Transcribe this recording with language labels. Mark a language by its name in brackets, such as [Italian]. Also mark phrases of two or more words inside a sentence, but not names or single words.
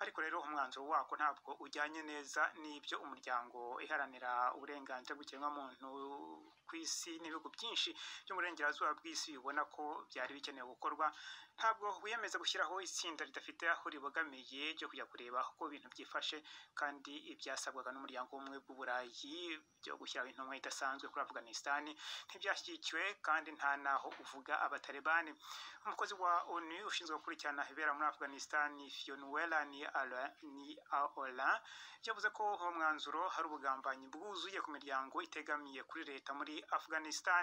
[Kinyarwanda] ariko rero umwanzuro wako ntabwo ujyanye neza n'ibyo umuryango iharanira uburenganzira bw'ikiremwamuntu ku isi n'ibihugu byinshi byo mu burengerazuba bw'isi bibona ko byari bikenewe gukorwa. Ntabwo wiyemeza gushyiraho itsinda ridafite aho ribogamiye ryo kujya kureba uko ibintu byifashe, kandi ibyasabwaga n'umuryango w'ubumwe bw'uburayi byo gushyiraho intumwa idasanzwe kuri Afghanistan ntibyashyigikiwe, kandi nta naho uvuga abatalibani. Umukozi wa ONU ushinzwe gukurikirana ibibera muri Afghanistan Fionnuala ni Aola yavuze ko uwo mwanzuro hari ubugambanyi bwuzuye ku miryango itegamiye kuri leta muri Afghanistan.